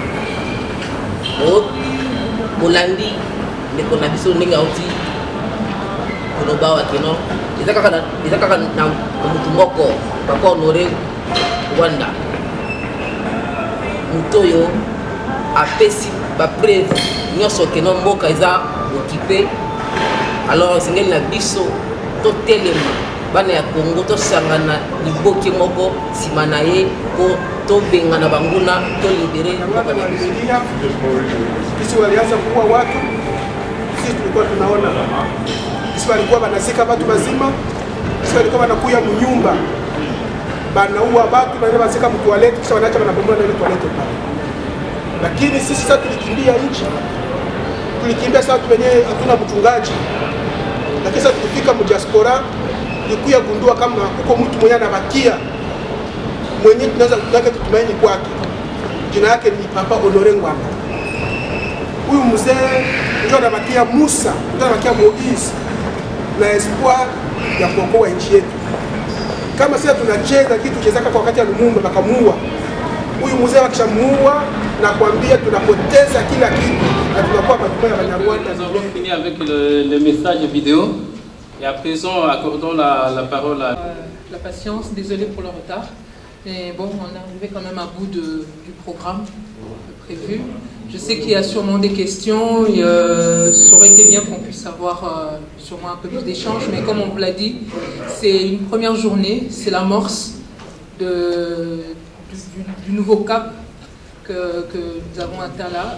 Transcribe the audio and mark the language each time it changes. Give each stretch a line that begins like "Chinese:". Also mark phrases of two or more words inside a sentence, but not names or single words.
Lingala: Bolandi ndeko na biso ndenge auti koloba wa kino ezaka na mutu moko Papa Honoré Ngwanda mutoyo apesi ba preuve nyonso keno mboka eza occupé. Alors sengeli na biso to telema bana ya Congo to sangana liboki moko sima na ye po to bengana banguna to libere mboka na biso.
Swahili: Kisi walianza kuua watu, sisi tulikuwa tunaona. Kisi walikuwa banazika watu bazima, kisi walikuwa wanakuya mnyumba banaua watu na wanazika mtoalete, kisha wanaacha wanabomoa na ile toalete pale. Lakini sisi sasa tulikimbia nchi, tulikimbia sasa wenyewe hatuna mchungaji. Lakini sasa tulifika mdiaspora, tulikuya gundua kama kuko mtu mwenye anabakia mwenye tunaweza kutaka tutumaini kwake. Jina yake ni Papa Honoré Ngwanda. Huyu mzee ndio anabakia Musa, ndio anabakia Moïse na espoir ya kuokoa nchi yetu. Kama sasa tunacheza kitu chezaka kwa wakati ya Lumumba bakamuua. Huyu mzee akishamuua na kuambia tunapoteza kila kitu na tunakuwa matumia ya Banyarwanda.
French: Nous avons fini avec le message vidéo et à présent accordons la parole à la patience, désolé pour le retard. Mais bon, on est arrivé quand même à bout du programme prévu. Je sais qu'il y a sûrement des questions, ça aurait été bien qu'on puisse avoir sûrement un peu plus d'échanges, mais comme on vous l'a dit, c'est une première journée, c'est l'amorce du nouveau cap que nous avons atteint là.